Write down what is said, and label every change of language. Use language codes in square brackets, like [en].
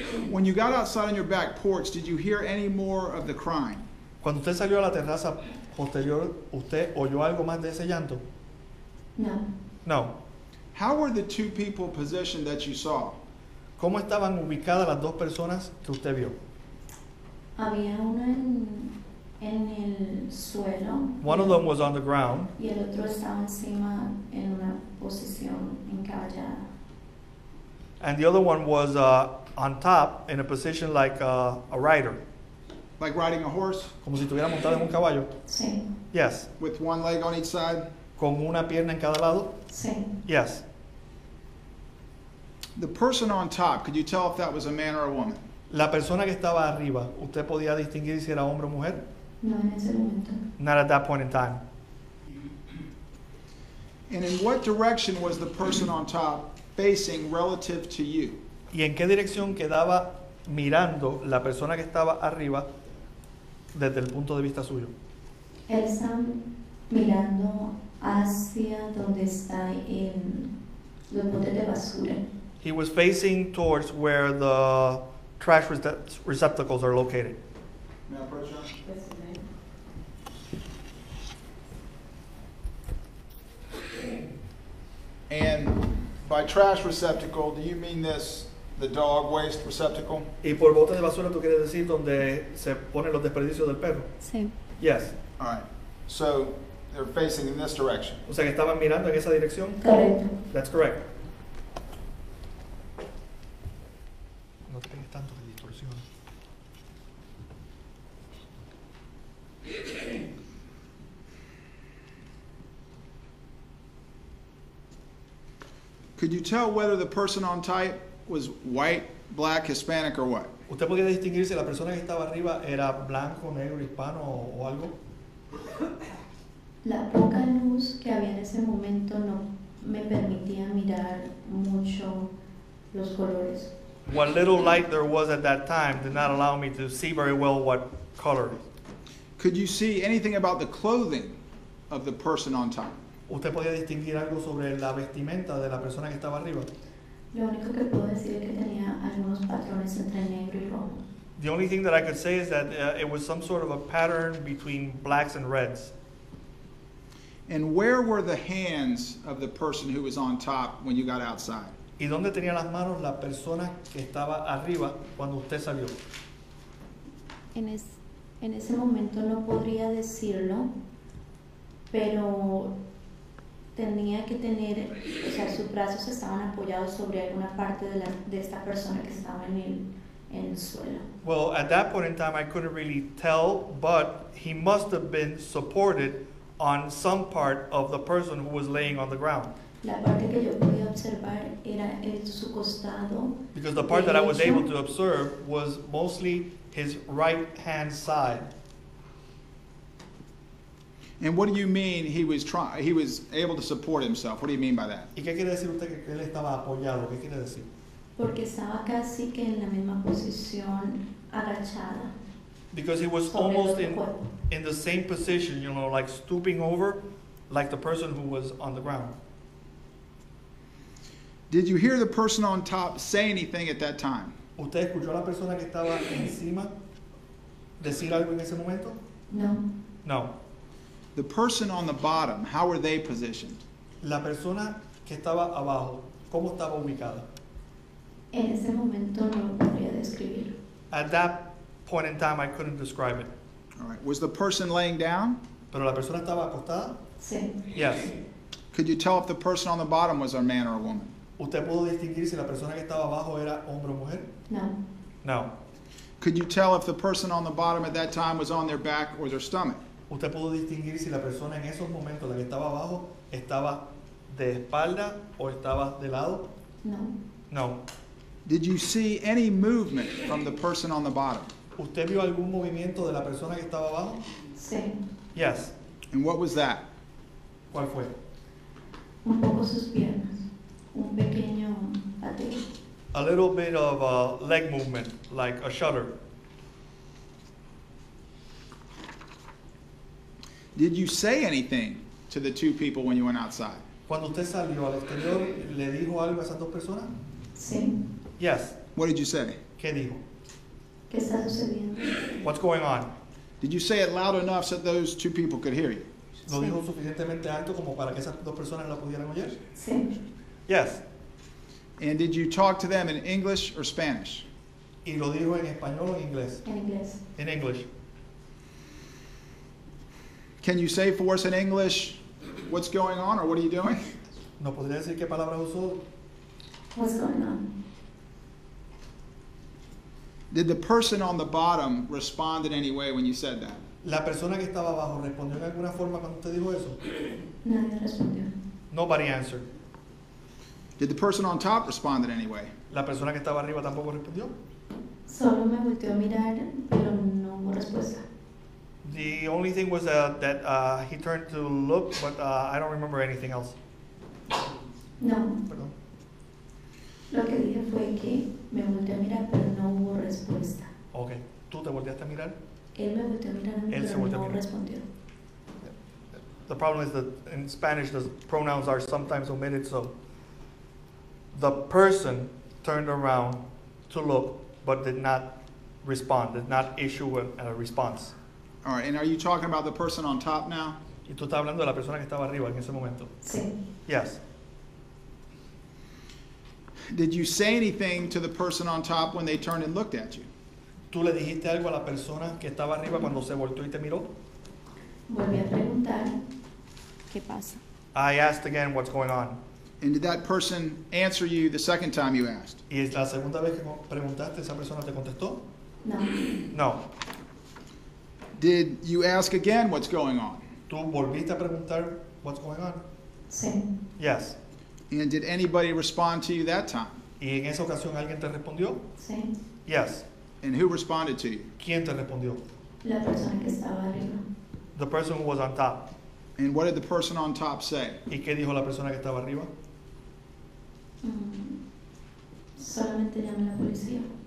[en] When you got outside on your back porch, did you hear any more of the crying? [es] Cuando usted salió a la terraza posterior, ¿usted oyó algo más de ese llanto? No. [en] No. How were the two people positioned that you saw? [es] ¿Cómo estaban ubicadas las dos personas que usted vio? Había una en el suelo. [en] One of them was on the ground, [es] Y el otro estaba encima en una posición encaballada. [en] and the other one was on top in a position like a rider, Like riding a horse [es] como si estuviera montado en un caballo. Sí. [en] Yes. with one leg on each side? [es] Con una pierna en cada lado. Sí. [en] Yes. The person on top, could you tell if that was a man or a woman? [es] La persona que estaba arriba, ¿usted podía distinguir si era hombre o mujer? No en ese momento. [en] Not at that point in time. And in what direction was the person on top facing relative to you? [es] ¿Y en qué dirección quedaba mirando la persona que estaba arriba desde el punto de vista suyo? Él está mirando hacia donde está los botes de basura. [en] He was facing towards where the trash receptacles are located. May I approach you? And by trash receptacle, do you mean the dog waste receptacle? [es] Y por bote de basura tú quieres decir donde se ponen los desperdicios del perro. Sí. [en] Yes. All right. So they're facing in this direction. [es] O sea que estaban mirando en esa dirección. Correcto. [en] That's correct. [es] No te pegues tanto de distorsión. [en] Could you tell whether the person on top was white, black, Hispanic, or what? [es] ¿Usted podía distinguir si la persona que estaba arriba era blanco, negro, hispano o algo? La poca luz que había en ese momento no me permitía mirar mucho los colores. [en] What little light there was at that time did not allow me to see very well what color. Could you see anything about the clothing of the person on top? [es] ¿Usted podía distinguir algo sobre la vestimenta de la persona que estaba arriba? Lo único que puedo decir es que tenía algunos patrones entre negro y rojo. [en] The only thing that I could say is that it was some sort of a pattern between blacks and reds. And where were the hands of the person who was on top when you got outside? [es] ¿Y dónde tenía las manos la persona que estaba arriba cuando usted salió? En ese momento no podría decirlo, pero tenía que tener, o sea, sus brazos estaban apoyados sobre alguna parte de esta persona que estaba en el suelo. [en] Well, at that point in time, I couldn't really tell, but he must have been supported on some part of the person who was laying on the ground. [es] La parte que yo podía observar era su costado. [en] Because the part that I was [es] derecho. [en] able to observe was mostly his right hand side. And what do you mean he was able to support himself? What do you mean by that? [es] ¿Y qué quiere decir usted que él estaba apoyado? ¿Qué quiere decir? Porque estaba casi que en la misma posición agachada. [en] Because he was [es] sobre [en] almost [es] el cuerpo. [en] in the same position, you know, like stooping over, like the person who was on the ground. Did you hear the person on top say anything at that time? [es] ¿Usted escuchó a la persona que estaba encima decir algo en ese momento? No. [en] No. The person on the bottom, how were they positioned? [es] La persona que estaba abajo, ¿cómo estaba ubicada? En ese momento no lo podría describir. [en] At that point in time, I couldn't describe it. All right. Was the person laying down? [es] Pero la persona estaba acostada? Sí. [en] Yes. Could you tell if the person on the bottom was a man or a woman? [es] ¿Usted pudo distinguir si la persona que estaba abajo era hombre o mujer? No. [en] No. Could you tell if the person on the bottom at that time was on their back or their stomach? [es] ¿Usted pudo distinguir si la persona en esos momentos, la que estaba abajo, estaba de espalda o estaba de lado? No. [en] No. Did you see any movement from the person on the bottom? [es] ¿Usted vio algún movimiento de la persona que estaba abajo? Sí. [en] Yes. And what was that? [es] ¿Cuál fue? Un poco sus piernas. Un pequeño pateo. [en] A little bit of a leg movement, like a shudder. Did you say anything to the two people when you went outside? [es] Cuando usted salió al exterior, ¿le dijo algo a esas dos personas? Sí. [en] Yes. What did you say? [es] ¿Qué dijo? ¿Qué está sucediendo? [en] What's going on? Did you say it loud enough so those two people could hear you? [es] ¿Lo dijo suficientemente alto como para que esas dos personas la pudieran oír? Sí. [en] Yes. And did you talk to them in English or Spanish? [es] ¿Y lo dijo en español o en inglés? En inglés. [en] En English. Can you say for us in English what's going on or what are you doing? [es] ¿No podría decir qué palabras usó? [en] What's going on? Did the person on the bottom respond in any way when you said that? [es] ¿La persona que estaba abajo respondió en alguna forma cuando usted dijo eso? Nadie respondió. [en] Nobody answered. Did the person on top respond in any way? [es] ¿La persona que estaba arriba tampoco respondió? Solo me volteó a mirar, pero no hubo respuesta. [en] The only thing was that he turned to look, but I don't remember anything else. [es] No. Perdón. Lo que dije fue que me volteó a mirar, pero no hubo respuesta. Okay. ¿Tú te volteaste a mirar? Él me volteó a mirar a mí, Él se pero volteó a no mirar. respondió. [en] The problem is that in Spanish the pronouns are sometimes omitted, so the person turned around to look but did not respond, did not issue a response. All right, and are you talking about the person on top now? [es] Y tú estás hablando de la persona que estaba arriba en ese momento. Sí. [en] Yes. Did you say anything to the person on top when they turned and looked at you? [es] ¿Tú le dijiste algo a la persona que estaba arriba cuando se volteó y te miró? Volví a preguntar, ¿qué pasa? [en] I asked again what's going on. And did that person answer you the second time you asked? [es] ¿Y es la segunda vez que preguntaste, esa persona te contestó? No. [en] No. Did you ask again what's going on? [es] ¿Tú volviste a preguntar [en] what's going on? [es] Sí. [en] Yes. And did anybody respond to you that time? [es] ¿Y en esa ocasión alguien te respondió? Sí. [en] Yes. And who responded to you? [es] ¿Quién te respondió? La persona que estaba arriba. [en] The person who was on top. And what did the person on top say? [es] ¿Y qué dijo la persona que estaba arriba? Solamente llamé a la policía.